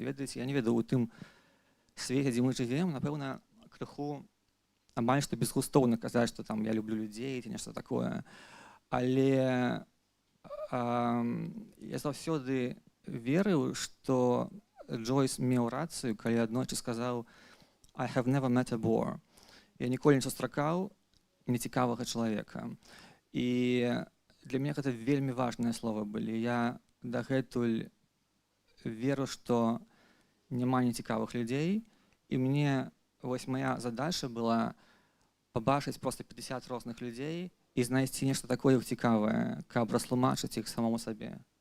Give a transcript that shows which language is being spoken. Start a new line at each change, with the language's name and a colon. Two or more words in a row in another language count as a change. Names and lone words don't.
Belarusian: Ведаеце, я не ведаю, у тым свеце, дзе мы жывем, напэўна, крыху амаль што безгустоўна казаць, што там я люблю людзей ці нешта такое. Але я заўсёды верыў, што Джойс меў рацыю, калі аднойчы сказаў:
English: I have never met a bore.
Belarusian: Я ніколі не сустракаў нецікавага чалавека. І для мяне гэта вельмі важныя словы былі. Я дагэтуль веру, што няма нецікавых людзей, і мне вось моя задача была пабачыць просто 50 розных людзей і знайсці нешта такое цікавае, каб растлумачыць іх самому сабе.